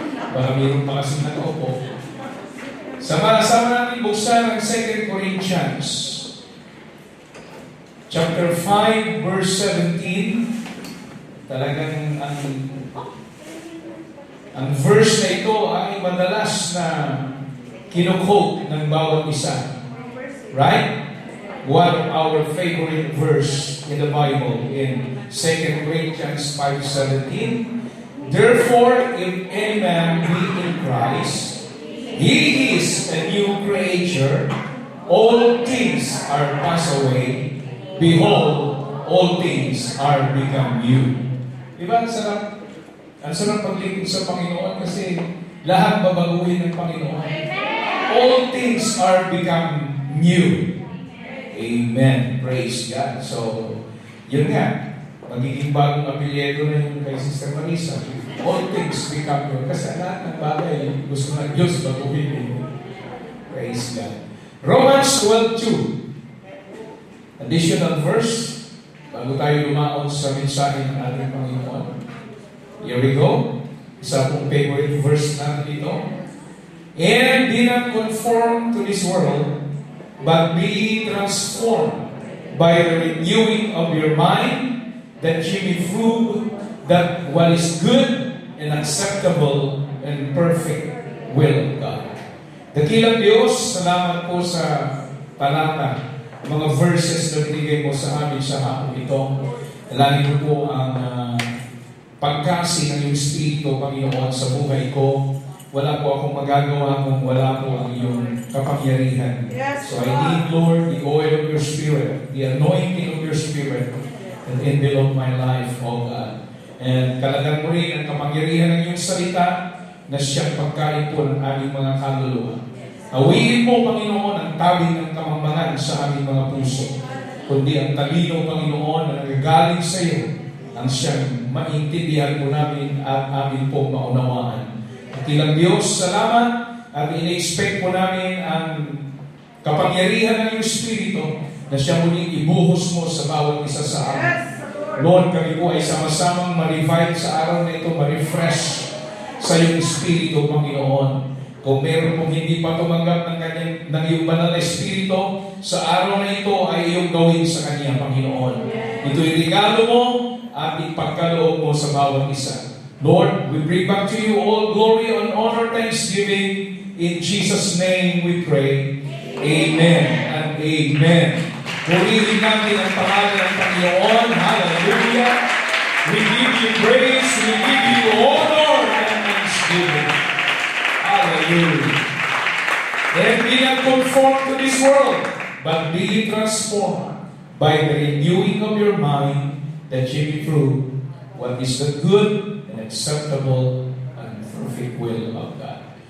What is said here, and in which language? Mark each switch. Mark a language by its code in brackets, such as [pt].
[tl] Baka mayroon pa kasing nakaupo. Sama-sama natin buksan ang 2 Corinthians chapter 5 verse 17. Talagang ang verse na ito ay madalas na kino-quote ng bawat isa. [en] Right? One of our favorite verse in the Bible in 2 Corinthians 5:17. Therefore, if any man be in Christ, he is a new creature. All things are passed away. Behold, all things are become new. [tl] Diba? Ang sarap paglingkod sa Panginoon kasi lahat babaguhin ng Panginoon. [en] All things are become new. Amen. Praise God. So, yun nga. [tl] Magiging bagong apelyido na yun kay Sister Marisa. [en] All things become new. [tl] Kasi lahat ng bagay gusto ng Diyos baguhin. [en] Praise God. Romans 12:2. Additional verse. [tl] Bago tayo lumaon sa mensahe ng ating Panginoon. [en] Here we go. [tl] Isa pong favorite verse natin dito. [en] And be not conformed to this world, but be transformed by the renewing of your mind, that ye may prove that what is good and acceptable and perfect will of God. [tl] Dakilang Diyos, salamat po sa talata, mga verses na binigay mo sa amin sa hapon ito. Dalangin mo po ang pagkasi ng iyong Espiritu, Panginoon, sa buhay ko. Wala po akong magagawa kung wala po ang iyong kapangyarihan. [en] Yes, So I need, Lord, the oil of your Spirit, the anointing of your Spirit, and envelop my life, O God. [tl] And kalagan mo rin ang kapangyarihan ng iyong salita na siyang pagkain po ng aming mga kaluluwa. Awiin mo, Panginoon, ang tabing ng kamangmangan sa aming mga puso, kundi ang talino, Panginoon, na nagagaling sa iyo, ang siyang maintindihan po namin at amin po maunawaan. Kilang Diyos, salamat at ina-expect po namin ang kapangyarihan ng iyong Espiritu na siya muling ibuhos mo sa bawat isa sa amin. Lord, kami po ay sama-samang ma-revive sa araw na ito, ma-refresh sa iyong Espiritu, Panginoon. Kung meron pong hindi pa tumanggap ng iyong banal na Espiritu, sa araw na ito ay iyong gawin sa Kanya, Panginoon. Ito'y regalo mo at ipagkaloob mo sa bawat isa. [en] Lord, we bring back to you all glory and honor, thanksgiving. In Jesus' name we pray. Amen and amen. [tl] Purihin natin ang pangalan ng Panginoon. [en] Hallelujah. We give you praise. We give you honor and thanksgiving. Hallelujah. Then be not conformed to this world, but be transformed by the renewing of your mind, that ye may prove what is the good and acceptable and perfect will of God.